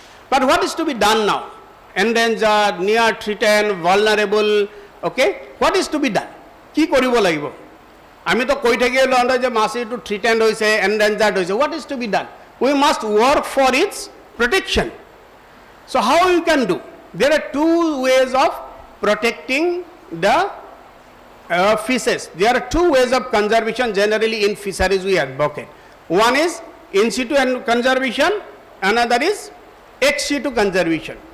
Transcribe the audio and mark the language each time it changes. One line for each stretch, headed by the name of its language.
English: But what is to be done now? Endangered, near threatened, vulnerable, okay, what is to be done?
Assamese: কি কৰিব লাগিব? আমি তো কৈ থাকিলো যে মাছিটো threatened হৈছে, endangered হৈছে.
English: What is to be done? We must work for its protection. So how you can do? There are two ways of protecting the fishes. There are two ways of conservation generally in fisheries we advocate. One is in situ conservation, another is ex situ conservation.